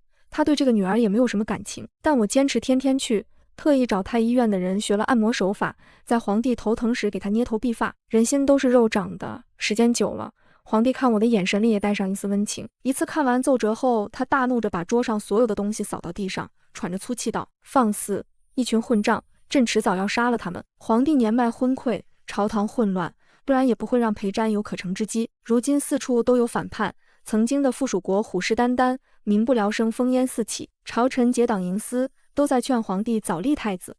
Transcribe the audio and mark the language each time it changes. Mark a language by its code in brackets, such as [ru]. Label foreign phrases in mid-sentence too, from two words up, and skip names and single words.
[zh] 他對這個女兒也沒有什麼感情，但我堅持天天去，特意找太醫院的人學了按摩手法，在皇帝頭疼時給他捏頭皮發。人心都是肉長的，時間久了，皇帝看我的眼神裡也帶上一絲溫情。一次看完奏折後，他大怒着把桌上所有的東西掃到地上，喘着粗氣道：“放肆！一群混賬！朕遲早要殺了他們。” 皇帝年邁昏聵，朝堂混亂，不然也不會讓裴瞻有可乘之機。如今四處都有反叛，曾經的附屬國虎視眈眈，民不聊生，烽煙四起，朝臣結黨營私，都在勸皇帝早立太子。